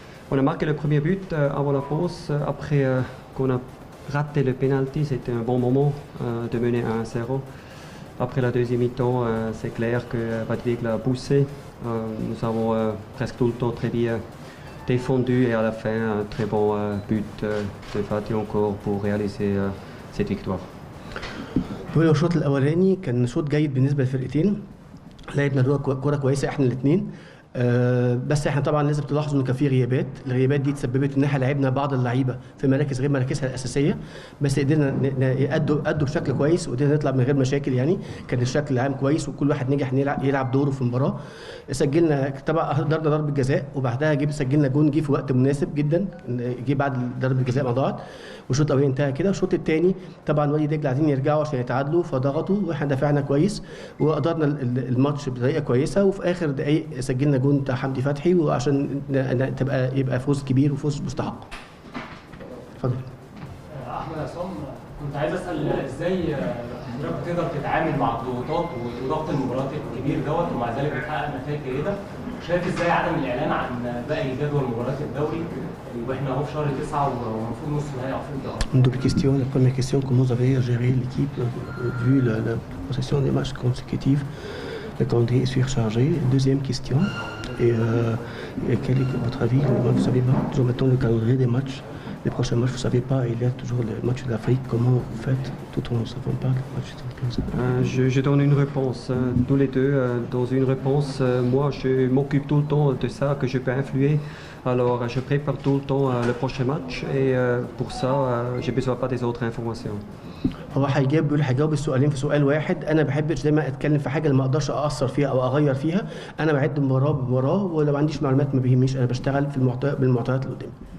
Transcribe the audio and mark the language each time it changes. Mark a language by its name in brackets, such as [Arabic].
[French] On a marqué le premier but avant la pause, après qu'on a raté le penalty, c'était un bon moment de mener à 1-0. Après la deuxième mi-temps, c'est clair que Vadvik l'a poussé. Nous avons presque tout le temps très bien défendu et à la fin un très bon but de Fatih encore pour réaliser cette victoire. [Arabic] بيقول الشوط الاولاني كان شوط جيد بالنسبه للفرقتين. لعبنا كوره كويسه احنا الاثنين. بس احنا طبعا لازم تلاحظوا ان كان في غيابات، الغيابات دي تسببت ان احنا لعبنا بعض اللعيبه في مراكز غير مراكزها الاساسيه، بس قدرنا ادوا بشكل كويس وقدرنا نطلع من غير مشاكل. يعني كان الشكل العام كويس وكل واحد نجح يلعب دوره في المباراه. سجلنا طبعا ضربنا ضربه جزاء وبعدها سجلنا جون جه في وقت مناسب جدا، جه بعد ضربه الجزاء ما ضاعت، والشوط الاولاني انتهى كده. الشوط الثاني طبعا وادي دجله عايزين يرجعوا عشان يتعادلوا فضغطوا واحنا دافعنا كويس وقدرنا الماتش بطريقه كويسه، وفي اخر دقائق سجلنا جون بتاع حمدي فتحي وعشان يبقى فوز كبير وفوز مستحق. اتفضل. احمد عصام، كنت عايز اسال ازاي حضرتك بتقدر تتعامل مع الضغوطات وضغط المباريات الكبير دوت ومع ذلك بتحقق نتائج جيده؟ شايف ازاي عدم الاعلان عن باقي جدول مباريات الدوري واحنا اهو في شهر 9 ومفروض نص نهائي افريقيا؟ [French] Une double question. La première question, comment vous avez géré l'équipe vu la possession des matchs consécutifs? Le calendrier est surchargé. Deuxième question, et quel est votre avis? Vous savez pas toujours maintenant le calendrier des matchs. Les prochains matchs, vous ne savez pas, il y a toujours le match de l'Afrique. Comment vous faites tout en ne savant pas le match comme ça? Je donne une réponse, tous les deux. Dans une réponse, moi je m'occupe tout le temps de ça, que je peux influer. Alors je prépare tout le temps le prochain match et pour ça, j'ai besoin pas des autres informations. [Arabic] هو هيجاوب السؤالين في سؤال واحد. انا ما بحبش دايما اتكلم في حاجه اللي ما اقدرش اثر فيها او اغير فيها. انا بعد مباراه بمباراه ولو ما عنديش معلومات ما بيهمنيش، انا بشتغل في بالمعطيات اللي قدامي.